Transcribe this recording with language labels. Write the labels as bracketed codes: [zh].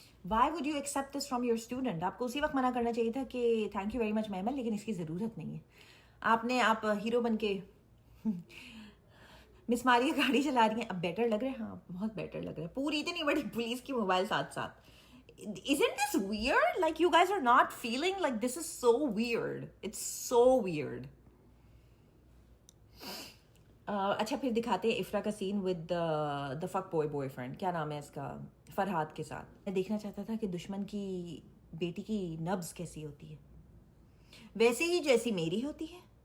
[en] Why would you accept this from your student? [ur] آپ کو اسی وقت منع کرنا چاہیے تھا کہ [en] thank you very much [ur] mammal لیکن اس کی ضرورت نہیں ہے. آپ ہیرو بن کے مس ماریہ گاڑی چلا رہی ہیں، اب بیٹر لگ رہا ہے؟ ہاں بہت بیٹر لگ رہا ہے. پوری اتنی بڑی پولیس کی موبائل ساتھ ساتھ. [en] Isn't this weird? Like you guys are not feeling like this is so weird. It's so weird. [ur] اچھا پھر دکھاتے ہیں افرا کا سین ود دا فک بوائے فرینڈ، کیا نام ہے اس کا، فرحاد کے ساتھ. میں دیکھنا چاہتا تھا کہ دشمن کی بیٹی کی نبض کیسی ہوتی ہے، ویسے ہی جیسی میری ہوتی ہے.